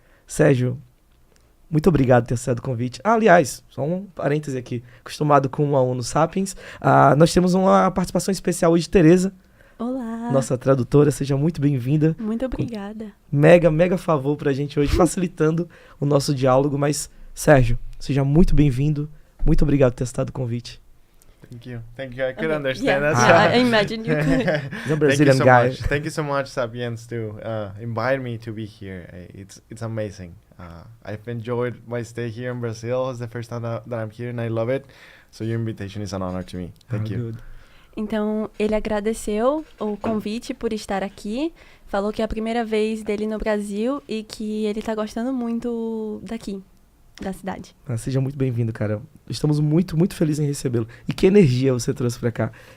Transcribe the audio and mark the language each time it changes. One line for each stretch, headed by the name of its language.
Portuguese: Sérgio, muito obrigado por ter aceitado o convite. Aliás, só um parêntese aqui, acostumado com 1 a 1 no Sapiens, nós temos uma participação especial hoje de Tereza. Olá! Nossa tradutora, seja muito bem-vinda. Muito obrigada. Mega favor pra gente hoje, facilitando o nosso diálogo. Mas, Sérgio, seja muito bem-vindo. Muito obrigado por ter aceitado o convite.
English: Thank you. I could understand that. Yeah, I imagine you could. He's a Brazilian guy. Thank you so much, Sapiens, to invite me to be here. It's amazing. I've enjoyed my stay here in Brazil. It's the first time that I'm here, and I love it. So your invitation is an honor to me. Thank you. Good.
Portuguese: Então, ele agradeceu o convite por estar aqui, falou que é a primeira vez dele no Brasil e que ele tá gostando muito daqui, da cidade. Seja muito bem-vindo, cara. Estamos muito felizes em recebê-lo. E que energia você trouxe pra cá.